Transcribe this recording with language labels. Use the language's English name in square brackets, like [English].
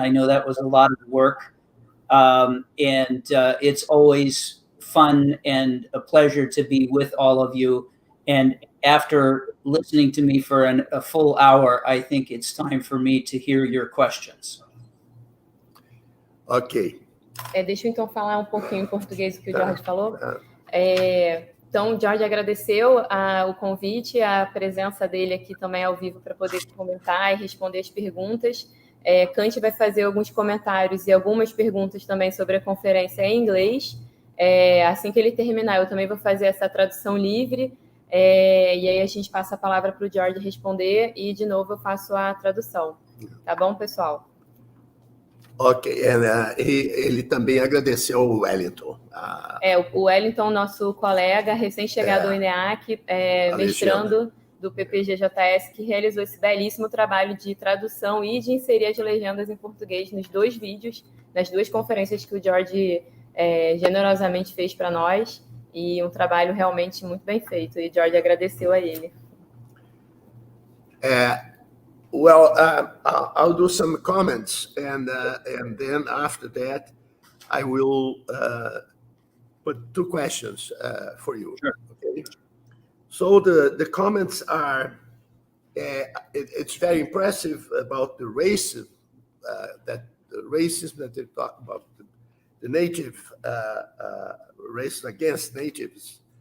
[English] I know that was a lot of work, and it's always fun and a pleasure to be with all of you. And after listening to me for a full hour, I think it's time for me to hear your questions. Ok. [Portuguese] Deixa eu então falar um pouquinho em português o que o George falou. Então, o George agradeceu o convite, a presença dele aqui também ao vivo para poder comentar e responder as perguntas. Kanti vai fazer alguns comentários e algumas perguntas também sobre a conferência em inglês. Assim que ele terminar, eu também vou fazer essa tradução livre, e aí a gente passa a palavra para o George responder e, de novo, eu faço a tradução. Tá bom, pessoal? Ok, ele também agradeceu o Wellington. O Wellington, nosso colega recém-chegado ao INEAC, mestrando do PPG-JS, que realizou esse belíssimo trabalho de tradução e de inserir as legendas em português nos 2 vídeos, nas 2 conferências que o George generosamente fez para nós, e um trabalho realmente muito bem feito, e o George agradeceu a ele. [English] Well, I'll do some comments, and then after that, I will put 2 questions for you. Sure. Okay. So the comments are, it's very impressive about the racism that they talk about, the native race against natives.